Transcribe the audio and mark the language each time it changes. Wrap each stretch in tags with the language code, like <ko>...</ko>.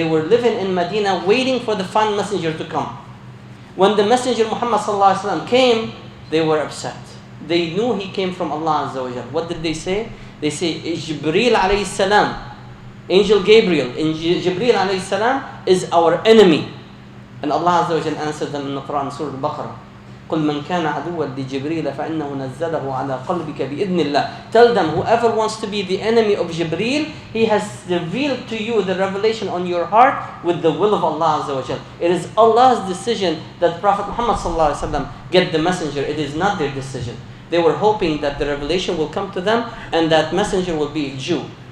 <en>They were living in Medina waiting for the final messenger to come. When the messenger Muhammad ﷺ came, they were upset. They knew he came from Allah Azza wa Jal. What did they say? They say, Jibreel alayhi salam, Angel Gabriel, Jibreel alayhi salam is our enemy. And Allah Azza wa Jal answered them in the Quran, Surah Al-Baqarah.</en> <ar>قل من كان عدوا لجبريل فإنه نزله على قلبك بإذن الله.</ar> <en>Tell them, whoever wants to be the enemy of Jibreel, he has revealed to you the revelation on your heart with the will of Allah Azza wa Jal. It is Allah's decision that Prophet Muhammad sallallahu alaihi wasallam get the messenger. It is not their decision. They were hoping that the revelation will come to them and that messenger will be a Jew.</en>